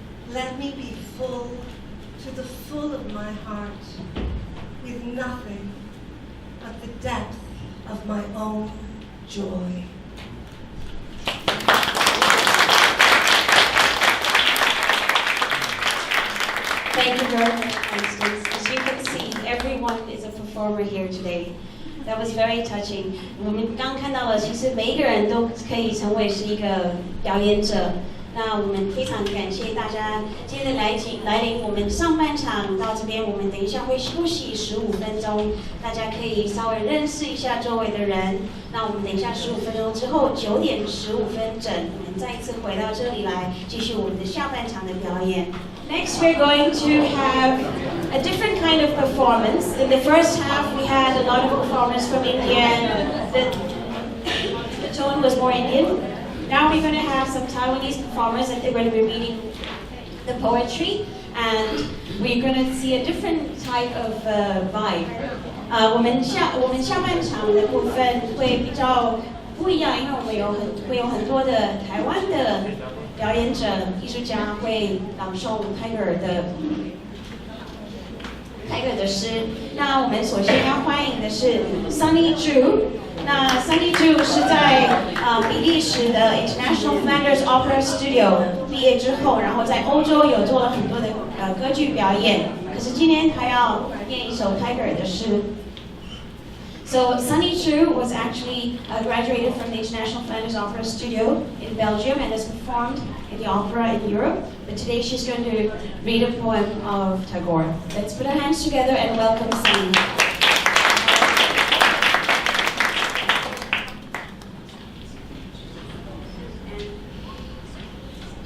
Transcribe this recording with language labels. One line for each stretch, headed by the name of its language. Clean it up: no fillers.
English: Let me be full to the full of my heart with nothing but the depth of my own joy. Thank you very much, Constance. As you can see, everyone is a performer here today. That was very touching.
Chinese: 我们刚看到了，其实每一个人都可以成为是一个表演者。那我们非常感谢大家今天的来临。我们上半场到这边，我们等一下会休息15分钟，大家可以稍微认识一下周围的人。那我们等一下15分钟之后，9点15分整，我们再一次回到这里来继续我们的下半场的表演。
English: Next, we're going to have a different kind of performance. In the first half, we had a lot of performers from India. The tone was more Indian. Now we're going to have some Taiwanese performers, and they're going to be reading the poetry, and we're going to see a different type of vibe.
Chinese: 我们下半场的部分会比较不一样，因为我们会有很多的台湾的表演者、艺术家会朗诵泰戈尔的泰戈尔的诗。那我们首先要欢迎的是 Sunny Zhu。那 Sunny Zhu 是在比利时的 International Flanders Opera Studio 毕业之后，然后在欧洲有做了很多的歌剧表演。可是今天他要念一首泰戈尔的诗。
English: So Sunny Zhu was actually graduated from the International Flanders Opera Studio in Belgium and has performed in the opera in Europe. But today she's going to read a poem of Tagore. Let's put our hands together and welcome Sunny.